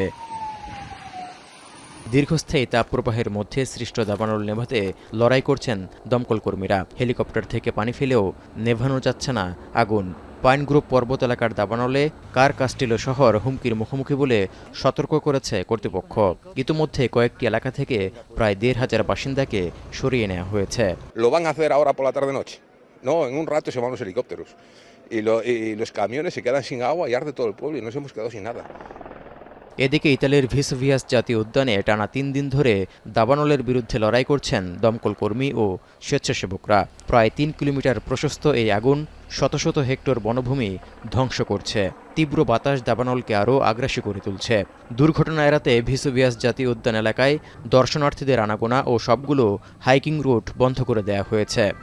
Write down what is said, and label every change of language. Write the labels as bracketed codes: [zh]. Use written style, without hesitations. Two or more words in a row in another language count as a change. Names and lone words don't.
[bn] দীর্ঘস্থায়ী তাপপ্রবাহের মধ্যে সৃষ্ট দাবানল নেভাতে লড়াই করছেন দমকল কর্মীরা। হেলিকপ্টার থেকে পানি ফেলেও নেভানো যাচ্ছে না আগুন। পাইন গ্রুপ পর্বত এলাকার দাবানলে কার কাস্টিলো শহর হুমকির মুখোমুখি বলে সতর্ক করেছে কর্তৃপক্ষ। ইতিমধ্যে কয়েকটি এলাকা থেকে প্রায় ১,৫০০ বাসিন্দাকে সরিয়ে নেওয়া হয়েছে। [es] Lo van a hacer ahora por la tarde-noche. No, en un rato se van los helicópteros. Y los camiones se quedan sin agua y arde todo el pueblo y nos hemos quedado sin nada. [bn] এদিকে ইতালির ভেসুভিয়াস জাতীয় উদ্যানে টানা ৩ দিন ধরে দাবানলের বিরুদ্ধে লড়াই করছেন দমকল কর্মী ও স্বেচ্ছাসেবকরা। প্রায় ৩ কিলোমিটার প্রশস্ত এই আগুন শত শত হেক্টর বনভূমি ধ্বংস করছে। তীব্র বাতাস দাবানলকে আরও আগ্রাসী করে তুলছে। দুর্ঘটনা এড়াতে ভেসুভিয়াস জাতীয় উদ্যান এলাকায় দর্শনার্থীদের আনাগোনা ও সবগুলো হাইকিং রুট বন্ধ করে দেওয়া হয়েছে।